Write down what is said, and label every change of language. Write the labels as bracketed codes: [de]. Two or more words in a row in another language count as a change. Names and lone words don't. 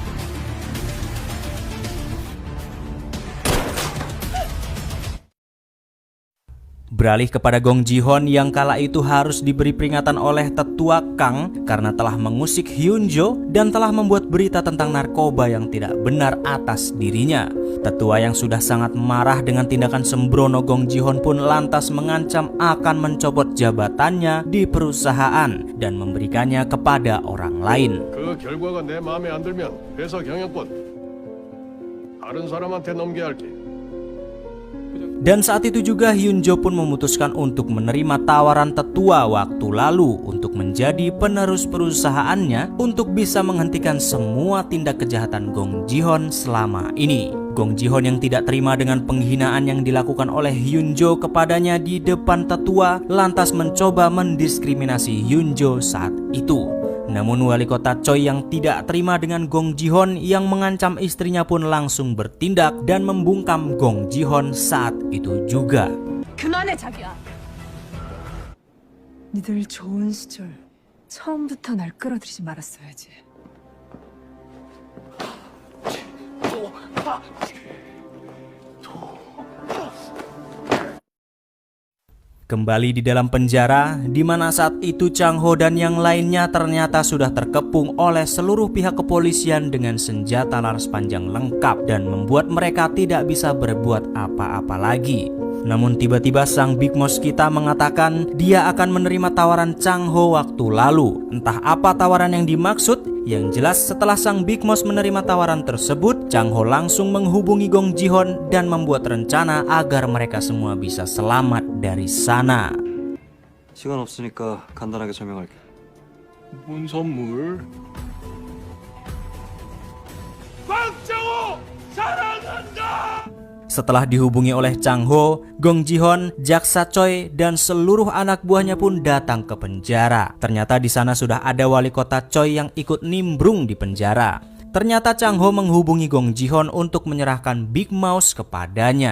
[id] Beralih kepada Gong Ji-hon yang kala itu harus diberi peringatan oleh tetua Kang karena telah mengusik Hyun-jo dan telah membuat berita tentang narkoba yang tidak benar atas dirinya. Tetua yang sudah sangat marah dengan tindakan sembrono Gong Ji-hon pun lantas mengancam akan mencopot jabatannya di perusahaan dan memberikannya kepada orang lain. [ko] 그 결과가 내 마음에 안 들면 회사 경영권 다른 사람한테 넘겨야 할게. [id] Dan saat itu juga Hyun-jo pun memutuskan untuk menerima tawaran tetua waktu lalu untuk menjadi penerus perusahaannya untuk bisa menghentikan semua tindak kejahatan Gong Ji-hon selama ini. Gong Ji-hon yang tidak terima dengan penghinaan yang dilakukan oleh Hyun-jo kepadanya di depan tetua lantas mencoba mendiskriminasi Hyun-jo saat itu. Namun wali kota Choi yang tidak terima dengan Gong Ji-hon yang mengancam istrinya pun langsung bertindak dan membungkam Gong Ji-hon saat itu juga. [ko] 그만해 자기야. 니들 좋은 시절 처음부터 날 끌어들이지 말았어야지. [id] Kembali di dalam penjara, di mana saat itu Chang Ho dan yang lainnya ternyata sudah terkepung oleh seluruh pihak kepolisian dengan senjata laras panjang lengkap dan membuat mereka tidak bisa berbuat apa-apa lagi. Namun tiba-tiba sang Big Mouse kita mengatakan dia akan menerima tawaran Chang Ho waktu lalu. Entah apa tawaran yang dimaksud. Yang jelas setelah sang Big Mouse menerima tawaran tersebut, Chang Ho langsung menghubungi Gong Ji-hon dan membuat rencana agar mereka semua bisa selamat dari sana. [ko] 시간 없으니까 간단하게 설명할게. 뭔 선물? 박정호 사랑한다. [id] Setelah dihubungi oleh Chang Ho, Gong Ji-hon, Jaksa Choi, dan seluruh anak buahnya pun datang ke penjara. Ternyata di sana sudah ada wali kota Choi yang ikut nimbrung di penjara. Ternyata Chang Ho menghubungi Gong Ji-hon untuk menyerahkan Big Mouse kepadanya.